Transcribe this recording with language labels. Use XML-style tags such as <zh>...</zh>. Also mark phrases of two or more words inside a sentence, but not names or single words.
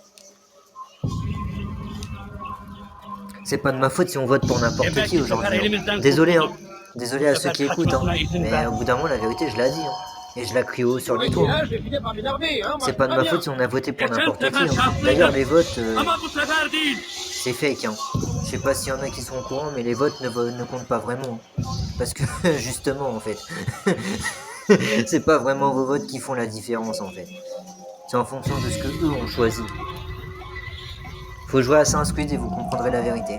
<fr>C'est pas de ma faute si on vote pour n'importe qui aujourd'hui. Hein. Désolé, hein. Désolé à ceux qui écoutent, hein. Mais au bout d'un moment, la vérité, je l'ai dit, hein. Et je la crie haut sur les tours. C'est pas de ma faute si on a voté pour n'importe qui. Hein. D'ailleurs, les votes,</fr> <tr>Ama bu sefer değil.</tr> <fr>c'est fake. Hein. Je sais pas s'il y en a qui sont au courant, mais les votes ne comptent pas vraiment. Hein. Parce que, justement, en fait, c'est pas vraiment vos votes qui font la différence, en fait. C'est en fonction de ce que eux ont choisi. Faut jouer à Assassin's Creed et vous comprendrez la vérité.</fr>